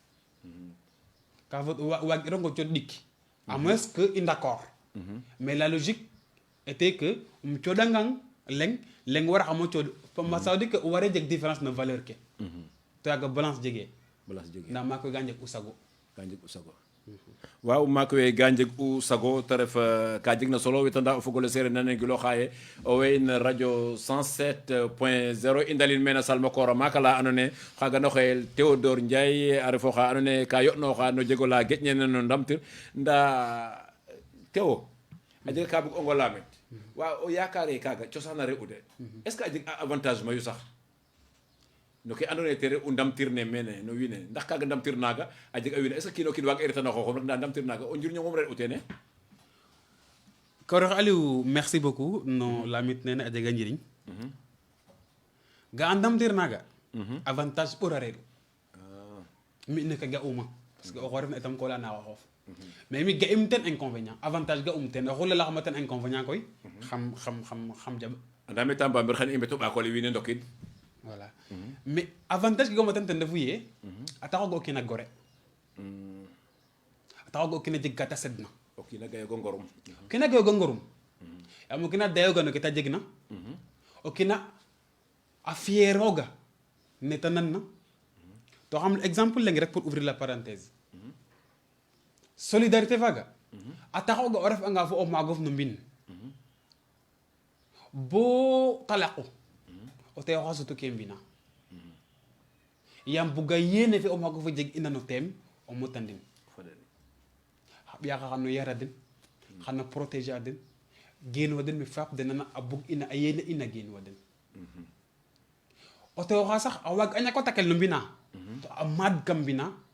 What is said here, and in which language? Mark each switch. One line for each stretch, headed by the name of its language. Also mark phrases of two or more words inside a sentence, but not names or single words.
Serer: ka fod waag'irongo cooɗ ɗik
French: à moins que
Serer: i d'accord mais la logique était que coɗangang leng waraxamo cooɗ
French: ça veut dire que
Serer: o ware jeg différence no valeur ke to yaaga balance jegee ndaa maak we ga njeg u sago waaw maak we ga njeg u sago te ref ka jeg na solo wetanda o fogole sereer nane gilo xaye o way no radio 107.0 i ndalin mena Salmakoor maaka la andoona yee xaaga no xeyel Théodore Ndiaye a refo xa andoona yee ka yo'nooxa no jego la geƴnena no ndamtir ndaa Théo a jega ka bug ongo laamit waaw o yaakaare kaaga cosaan a re'u de
French: est ce que
Serer: a jeg avantage mayu sax no ke andoona yee te re'u ndamtir ne mene no wiin we ndax kaaga ndamtir naaga a jeg a wiin
French: est ce que
Serer: kiin o kiin waag e retana xooxum rek ndaa ndamtir naaga o njirñongum re'u teene Koroxe Aliou
French: merci beaucoup
Serer: no lamit nene a jega njiriñ ga a ndamtir naaga avantage ɓor a re'u mi ne ke ga'uma
French: parce que
Serer: oxu refna itam ko leya na xooxof mais mi ga'im ten
French: inconvénient avantage
Serer: ga'um ten oxu lelaxama ten inconvénient koy xam jaɓ anda me tamba mbir xan i mbeto ɓaakole wiin we ndokid voilà mais avantage ke ga'uma ten refu ye a taxooga o kiin a gore a taxooga o kiin a jeg ka ta sedna o kiin a gayoogo ngorum o kiin a gayooga ngorum yaam o kiin a dayooga no ke ta jegna o kiin a fiyeerooga ne ta nanna to xam exemple leng rek
French: pour ouvrir la parenthèse solidarité
Serer: faaga a taxooga o ref'anga fo o maagof no mbind boo talaqu o teewoxa sutu ke mbina yaam buga yéene fe o maagof a jeg ina no teem o motandin xa ɓiyaxa xano yara den xano protéger a den geen wa den me faap denana a bug ina a yéene ina geen wa den o teewoxa sax a waag a ñako takel no mbina to a maad kam mbina